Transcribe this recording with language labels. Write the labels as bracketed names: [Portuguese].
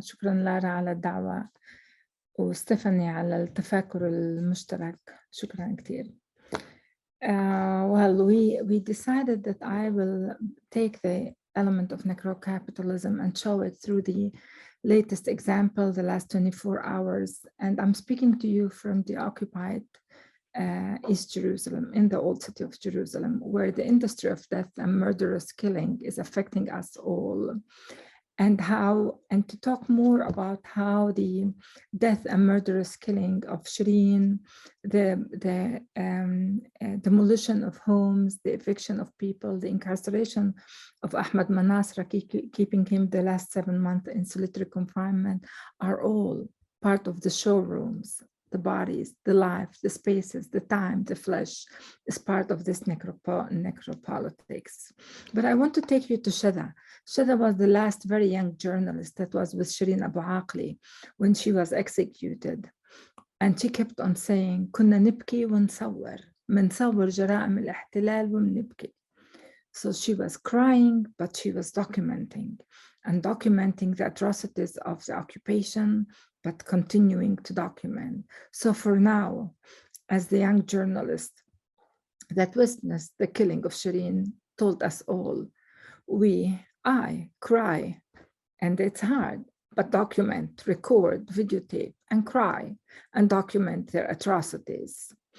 [Arabic] شكرا لارا على الدعوة وستيفاني على التفاكر المشترك. شكرا كتير. [English] Well, we decided that I will take the element of necrocapitalism and show it through the latest example, the last 24 hours. And I'm speaking to you from the occupied East Jerusalem, in the old city of Jerusalem, where the industry of death and murderous killing is affecting us all. And to talk more about how the death and murderous killing of Shireen, the demolition of homes, the eviction of people, the incarceration of Ahmed Manasra, keeping him the last 7 months in solitary confinement, are all part of the showrooms. The bodies, the life, the spaces, the time, the flesh is part of this necropolitics. But I want to take you to Shada. Shada was the last very young journalist that was with Shireen Abu Aqli when she was executed. And she kept on saying, [Arabic] كنا نبكي ونصور منصور جرائم الاحتلال ونبكي. [English] So she was crying, but she was documenting the atrocities of the occupation, but continuing to document. So for now, as the young journalist that witnessed the killing of Shireen told us all, I cry, and it's hard, but document, record, videotape, and cry, and document their atrocities.